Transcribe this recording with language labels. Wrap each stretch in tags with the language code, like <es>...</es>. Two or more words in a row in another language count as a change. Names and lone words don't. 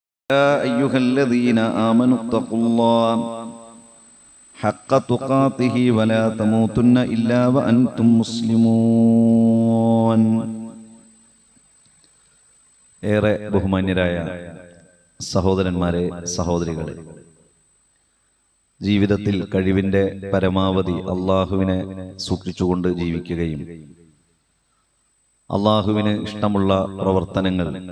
<ar>يا أيها الذين آمنوا اتقوا الله حق تقاته ولا تموتن إلا وأنتم مسلمون.</ar> <ml>ഏറെ ബഹുമാന്യരായ സഹോദരന്മാരെ, സഹോദരികളെ, ജീവിതത്തിൽ കഴിവിന്റെ പരമാവധി അള്ളാഹുവിനെ സൂക്ഷിച്ചുകൊണ്ട് ജീവിക്കുകയും അള്ളാഹുവിന് ഇഷ്ടമുള്ള പ്രവർത്തനങ്ങൾ</ml>